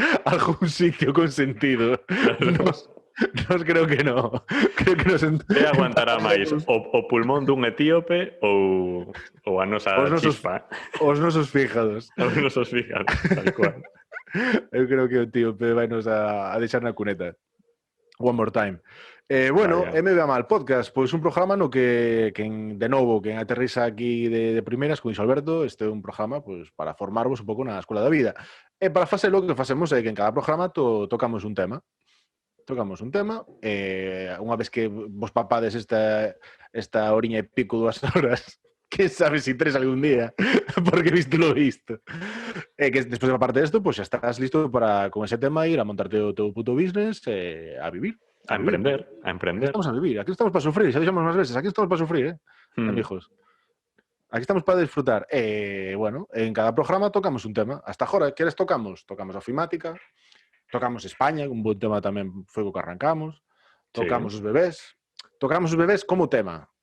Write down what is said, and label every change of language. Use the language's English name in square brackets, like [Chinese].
[Spanish] Algún sitio con sentido. Nos creo que no. Creo que nos... [Galician] E aguantará máis o pulmón dun etíope ou a nosa chispa. Os nosos fígados. Os nosos fígados, tal cual. Eu creo que o etíope vai nos a deixar na cuneta. [English] One more time. [Galician] Bueno, MBA Mal Podcast, pois un programa no que de novo, quen aterriza aquí de primeras, con Iso Alberto, este é un programa pois para formarvos un pouco na Escola da Vida. E para facelo, o que facemos é que en cada programa tocamos un tema. Unha vez que vos papades esta horiña e pico, 2 horas [Spanish] Quién sabe si 3 algún día, porque visto lo visto. [Galician] Que despois, aparte desto, pois xa estás listo para, con ese tema, ir a montarte o teu puto business a vivir. A emprender. Aquí estamos a vivir, aquí estamos para sufrir, xa dixemos máis veces, aquí estamos para sufrir, amigos. Aquí estamos para disfrutar. Bueno, en cada programa tocamos un tema. Hasta agora, queres tocamos? Tocamos ofimática, tocamos España, [Spanish] un buen tema [Galician] tamén foi o que arrancamos, tocamos os bebés, tocamos os bebés como tema.